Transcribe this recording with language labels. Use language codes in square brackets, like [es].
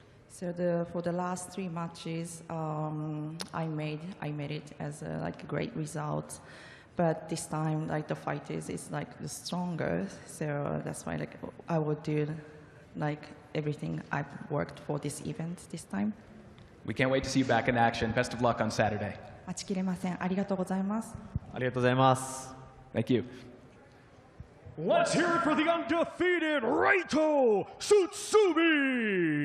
[en] So for the last 3 matches, I made it as a great result, but this time the fighters is the stronger, so that's why I would do everything I've worked for this event this time. We can't wait to see you back in action. Best of luck on Saturday. [ja] 待ちきれません。ありがとうございます。ありがとうございます。 [en] Thank you. Let's hear it for the undefeated Reito Tsutsumi.